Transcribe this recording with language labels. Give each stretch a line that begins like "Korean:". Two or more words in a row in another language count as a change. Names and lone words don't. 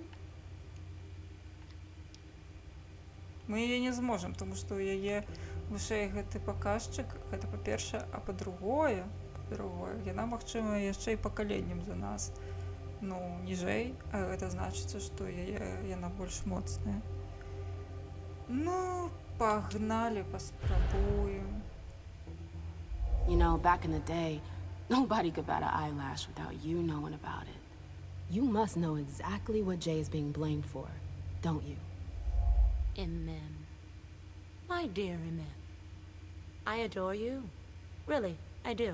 Belarusian: Мы яе не зможам, тому што ў яе вышэй гэты паказчык, гэта па-першае, а па-другое, яна, магчыма, яшчэ і пакаленнем за нас. Ну, ніжэй, а гэта значыцца, што яна больш моцная. Ну, пагнали, паспрабуем.
English: You know, back in the day, nobody could bat an eyelash without you knowing about it. You must know exactly what Jay is being blamed for, don't you? Imem. My dear Imem. I adore you. Really, I do.